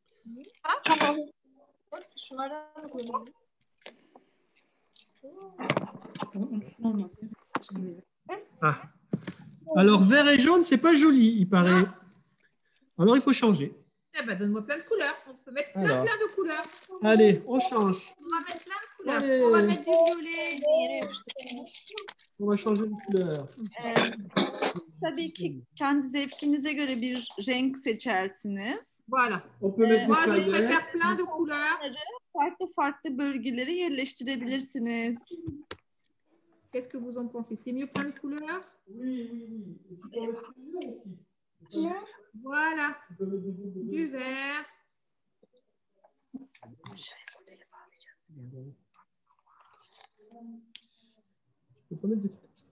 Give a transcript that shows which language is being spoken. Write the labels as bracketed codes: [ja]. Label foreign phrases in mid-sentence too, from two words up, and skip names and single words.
[fr] Ah. Alors, vert et jaune, c'est pas joli, il paraît. Alors, il faut changer. Eh ben, donne-moi plein de couleurs. On peut mettre plein, Alors. plein de couleurs. Allez, on change. On va mettre plein de couleurs. Allez. On va mettre du violet. On va changer de couleur. [tr] Tabii ki kendi zevkinize göre bir renk seçersiniz. [fr] Voilà. On peut mettre Moi, du je vais paillettes. faire plein de couleurs. [tr] Farklı farklı bölgelere yerleştirebilirsiniz. [fr] Qu'est-ce que vous en pensez? C'est mieux plein de couleurs? Oui, oui, oui. Et tu peux mettre du jaune aussi. Voilà. Tu peux mettre du Du vert. Tu peux mettre des trucs comme ça.